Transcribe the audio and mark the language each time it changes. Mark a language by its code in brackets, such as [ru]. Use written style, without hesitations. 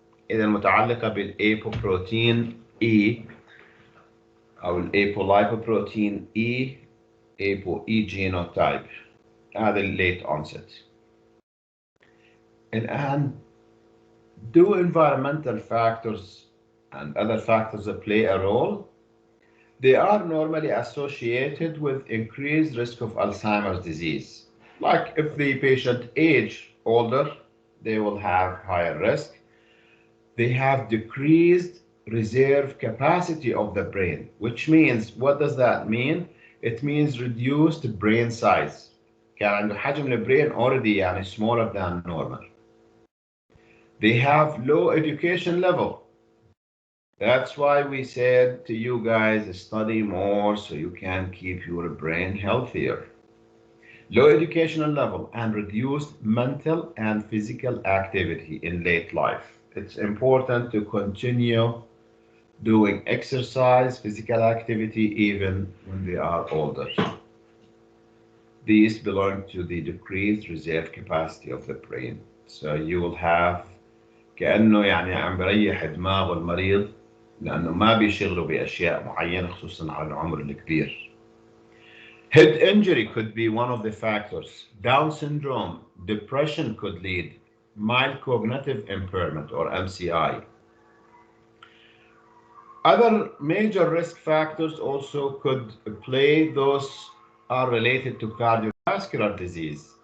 [ar] إذا متعلقة بالأيبوبروتين E أو الأيبولايبوبروتين E ApoE genotype. هذا [en] late onset. And do environmental factors and other factors that play a role? They are normally associated with increased risk of Alzheimer's disease. Like if the patient age older, they will have higher risk. They have decreased reserve capacity of the brain, which means, what does that mean? It means reduced brain size. [ar] كان عنده حجم البرين already يعني [en] smaller than normal. They have low education level. That's why we said to you guys, study more so you can keep your brain healthier. Low educational level and reduced mental and physical activity in late life. It's important to continue doing exercise, physical activity, even when they are older. These belong to the decreased reserve capacity of the brain. So you will have [ar] كأنه يعني عم بريح دماغه المريض لأنه ما بيشغلوا بأشياء معينة خصوصا على العمر الكبير. [en] Head injury could be one of the factors. Down syndrome, depression could lead. Mild cognitive impairment or MCI. Other major risk factors also could play. Those are related to cardiovascular disease.